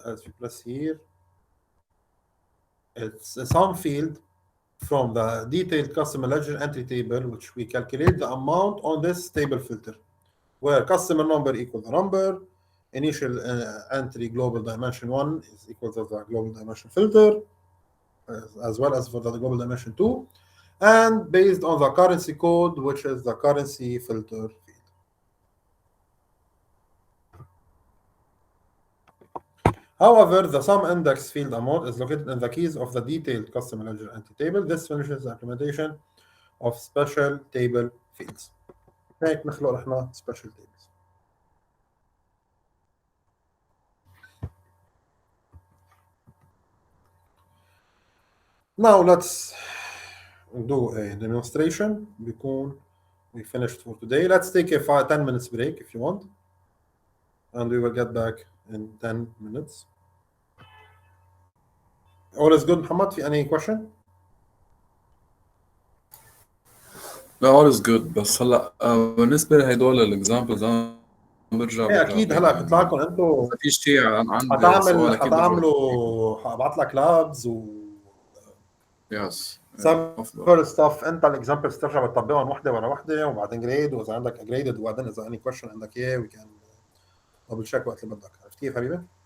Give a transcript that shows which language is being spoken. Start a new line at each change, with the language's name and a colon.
English: As you press here, it's a sum field from the detailed customer ledger entry table, which we calculate the amount on this table filter, where customer number equals the number, initial entry global dimension 1 is equal to the global dimension filter, as well as for the global dimension 2, and based on the currency code, which is the currency filter field. However, the sum index field amount is located in the keys of the detailed customer ledger entry table. This finishes the implementation of special table fields.
Arabic: هيك نخلق احنا
English: special tables. Now let's do a demonstration. We finished for today. Let's take a 10 minutes break if you want, and we will get back in 10 minutes. All is good, محمد.
Arabic: في
English: any question?
Arabic: لا
English: all is good.
Arabic: بس هلا بالنسبة لهدول الاكزامبلز انا برجع اكيد هلا بيطلع لكم انتم اذا في شيء عندي سؤال اكيد هتعملوا هبعت لك لابز و
English: Yes simple stuff.
Arabic: انت الاكزامبلز ترجع بتطبقهم واحده ورا واحده وبعدين جريد، واذا عندك جريدد وبعدين اذا
English: any question
Arabic: عندك اياه
English: we can double check
Arabic: وقت اللي بدك. عرفت كيف حبيبي؟